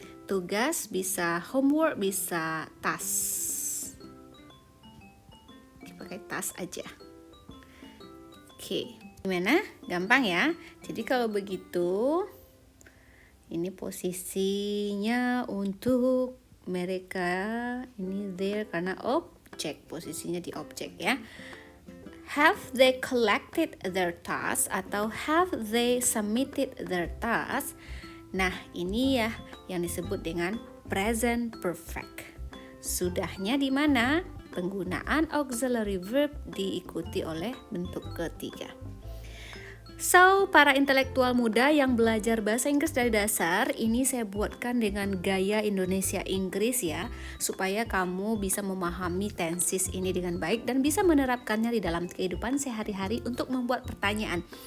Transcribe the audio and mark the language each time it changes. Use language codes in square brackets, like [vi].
[id] Tugas bisa homework, bisa task. Pakai task aja. Oke, gimana? Gampang ya? Jadi kalau begitu, ini posisinya untuk mereka, ini there karena objek, posisinya di objek ya. [en] Have they collected their task [id] atau [en] have they submitted their task? [id] Nah, ini ya yang disebut dengan present perfect. Sudahnya di mana? Penggunaan auxiliary verb diikuti oleh bentuk ketiga. So, para intelektual muda yang belajar bahasa Inggris dari dasar, ini saya buatkan dengan gaya Indonesia Inggris ya, supaya kamu bisa memahami tenses ini dengan baik dan bisa menerapkannya di dalam kehidupan sehari-hari untuk membuat pertanyaan.